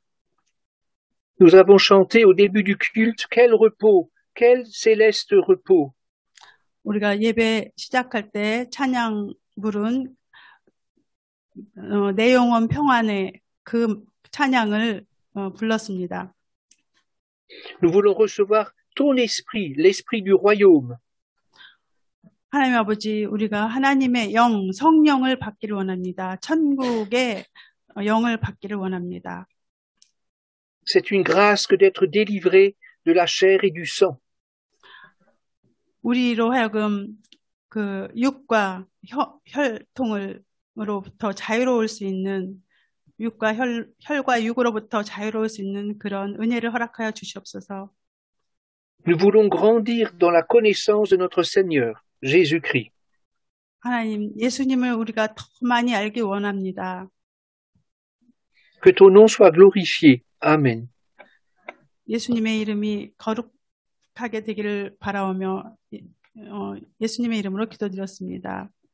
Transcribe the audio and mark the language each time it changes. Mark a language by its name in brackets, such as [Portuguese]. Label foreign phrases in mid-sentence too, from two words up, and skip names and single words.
[French] Nous avons chanté au début du culte, quel repos, quel céleste repos. [Korean] 우리가 예배 시작할 때 찬양 부른 내 영혼 평안의 그 찬양을 불렀습니다. [French] Nous voulons recevoir ton esprit, l'esprit du royaume. [Korean] 하나님 아버지, 우리가 하나님의 영, 성령을 받기를 원합니다. 천국의 영을 받기를 원합니다. [French] C'est une grâce que d'être délivré de la chair et du sang. [Korean] 우리로 하여금 그 육과 혈통으로부터 자유로울 수 있는 혈과 육으로부터 자유로울 수 있는 그런 은혜를 허락하여 주시옵소서. [French] Nous voulons grandir dans la connaissance de notre Seigneur, Jésus-Christ. [Korean] 하나님, 예수님을 우리가 더 많이 알기 원합니다. [French] Que ton nom soit glorifié. Amen. [Korean] 예수님의 이름이 거룩하게 되기를 바라오며 예수님의 이름으로 기도드렸습니다.